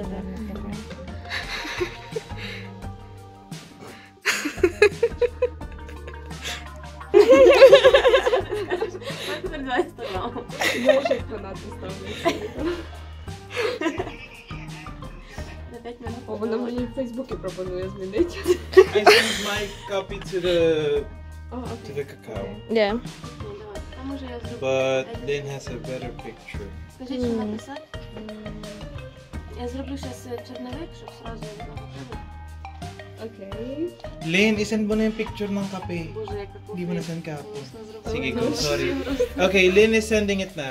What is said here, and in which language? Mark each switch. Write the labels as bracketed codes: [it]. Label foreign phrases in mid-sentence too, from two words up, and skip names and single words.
[uk] Знаєш, як фанати ставлять. О, вона мені в Фейсбуці пропонує змінити. [en] I sent my copy to the cacao. Yeah. [uk] А може я зроблю? [en] But Lynn has a better picture. [uk] Скажіть, що написати? Я зроблю зараз чорновик, щоб сразу наготовити. Окей. [tl] Lynn, isend mo na yung picture ng kape. [uk] Боже, яка кофе. [tl] Hindi mo na-send kahapon. [uk] Класно зробила. [tl] Sige, [en] go. Sorry. Okay, Lynn is sending it now.